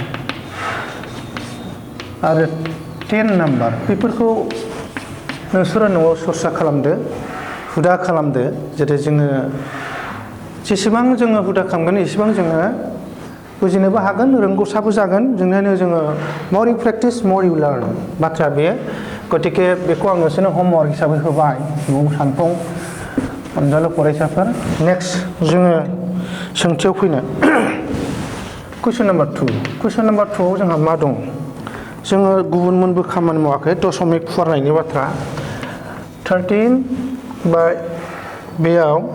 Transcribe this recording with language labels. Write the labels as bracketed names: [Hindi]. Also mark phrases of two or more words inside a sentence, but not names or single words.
[Bodo] आरो 10 नाम्बार बेफोरखौ नोंसोरो न'आव सरसा खालामदो हुदा खालामदो जेरै जोङो जेसेबां जोङो हुदा खालामगोन एसेबां जोङो बुजिनोबो हागोन रोंगौसाबो जागोन जोङो [English] more you practice more you learn [Bodo] बाथ्रा बेयो गतिके बेखौ आं नोंसोरनो होमवर्क हिसाबै होबाय न'आव सानफुं अनजालु फरायसाफोर नेक्स्ट जोङो सोंथियाव फैनो [English] question number [Bodo] 2 आव जोंहा मा दं जोङो गुबुन मोनबो खामानि मावाखै दशमिक फुवारनायनि बाथ्रा 13 बाय बेयाव